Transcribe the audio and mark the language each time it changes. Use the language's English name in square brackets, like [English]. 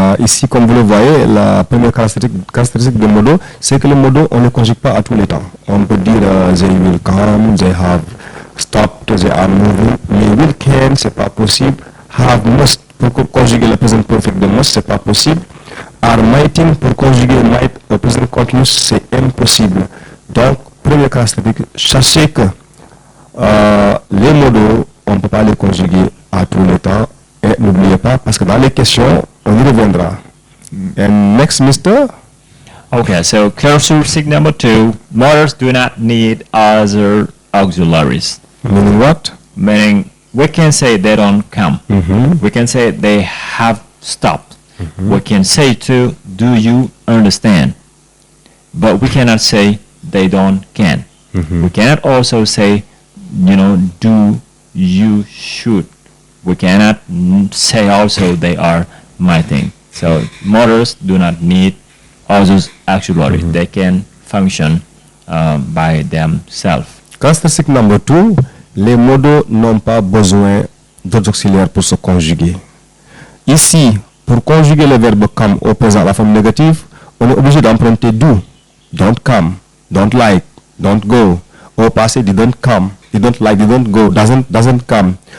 [French] Ici, comme vous le voyez, la première caractéristique de modo, c'est que le modo, on ne conjugue pas à tous les temps. On peut dire [English] they will come, they have stopped, they are moving. [French] Mais [English] will can, [French] c'est pas possible. [English] Have must, [French] pour conjuguer le present perfect de must, c'est pas possible. Are mighting, pour conjuguer might au present continuous, c'est impossible. Donc, première caractéristique, sachez que les modos, on ne peut pas les conjuguer à tous les temps. Et n'oubliez pas, parce que dans les questions, on y reviendra. [English] And next, Mr. Okay, so characteristic number 2, modals do not need other auxiliaries. Meaning what? Meaning, we can say they don't come. We can say they have stopped. We can say too, do you understand? But we cannot say they don't can. We cannot also say, do you should. We cannot say also they are my thing. So modals do not need other auxiliaries. They can function by themselves. [French] Caractéristique number 2, les modos n'ont pas besoin d'autres auxiliaires pour se conjuguer. Ici, pour conjuguer le verbe come au présent à la forme négative, on est obligé d'emprunter do. [English] Don't come, don't like, don't go. [French] Au passé, [English] didn't come, didn't like, didn't go, doesn't come.